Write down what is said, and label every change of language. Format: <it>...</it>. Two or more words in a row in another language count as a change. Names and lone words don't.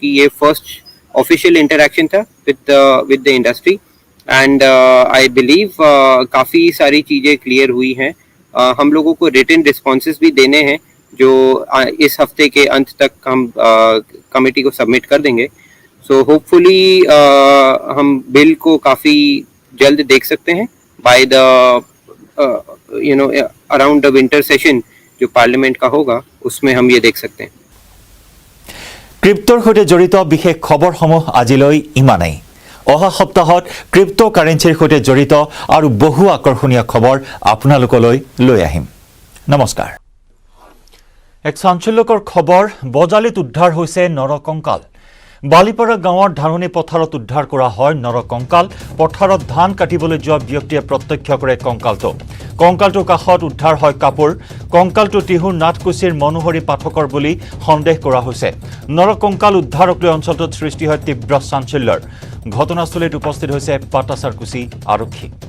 <hi>ये</hi> <en>first official interaction</en> <hi>था</hi> <en>with the industry and I believe</en> <hi>काफ़ी सारी चीज़ें क्लियर हुई हैं हम लोगों को</hi> <en>written responses</en> <hi>भी देने हैं जो इस हफ्ते के अंत तक हम कमेटी को सबमिट कर देंगे</hi> <en>so hopefully</en> <hi>हम बिल को काफ़ी जल्द देख सकते हैं</hi> <en>by the around the winter session</en> <hi>जो पार्लियामेंट का होगा उसमें हम ये देख सकते हैं</hi> <as>ক্ৰিপ্টোৰ সৈতে জড়িত বিশেষ খবৰসমূহ আজিলৈ ইমানেই অহা সপ্তাহত ক্ৰিপ্টোকাৰেন্সিৰ সৈতে জড়িত আৰু বহু আকৰ্ষণীয় খবৰ আপোনালোকলৈ লৈ আহিম নমস্কাৰ এক চাঞ্চল্যকৰ খবৰ বজালিত উদ্ধাৰ হৈছে নৰকংকাল বালিপাৰা গাঁৱৰ ধাৰণী পথাৰত উদ্ধাৰ কৰা হয় নৰকংকাল পথাৰত ধান কাটিবলৈ যোৱা ব্যক্তিয়ে প্ৰত্যক্ষ কৰে কংকালটোৰ কাষত উদ্ধাৰ হয় কাপোৰ কংকালটো টিহুৰ নাটকুছিৰ মনোহৰী পাঠকৰ বুলি সন্দেহ কৰা হৈছে নৰকংকাল উদ্ধাৰক লৈ অঞ্চলটোত সৃষ্টি হয় তীব্ৰ চাঞ্চল্যৰ ঘটনাস্থলীত উপস্থিত হৈছে পাটাচাৰকুছি আৰক্ষী</as>